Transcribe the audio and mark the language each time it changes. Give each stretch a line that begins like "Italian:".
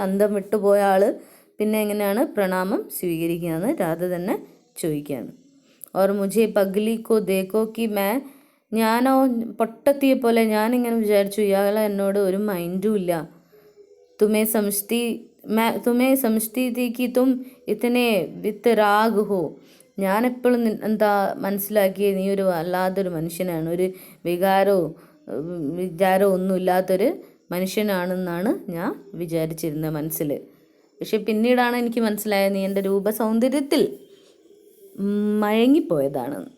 Malayalam: അന്തം വിട്ടുപോയ ആൾ പിന്നെ എങ്ങനെയാണ് പ്രണാമം സ്വീകരിക്കുക എന്ന് രാധ തന്നെ ചോദിക്കുകയാണ്.
Hindi: और मुझे पगली को देखो कि मैं
Malayalam: ഞാനോ പൊട്ടത്തിയെ പോലെ ഞാനിങ്ങനെ വിചാരിച്ചു ഇയാൾ എന്നോട് ഒരു മൈൻഡും ഇല്ല.
Hindi: तुम्हें समझती थी कि तुम इतने वितराग हो.
Malayalam: ഞാനെപ്പോഴും എന്താ മനസ്സിലാക്കിയത് നീ ഒരു അല്ലാത്തൊരു മനുഷ്യനാണ്, ഒരു വിചാരവും ഒന്നുമില്ലാത്തൊരു മനുഷ്യനാണെന്നാണ് ഞാൻ വിചാരിച്ചിരുന്നത് മനസ്സിൽ. പക്ഷെ പിന്നീടാണ് എനിക്ക് മനസ്സിലായത് നീ എൻ്റെ രൂപസൗന്ദര്യത്തിൽ മയങ്ങിപ്പോയതാണ്.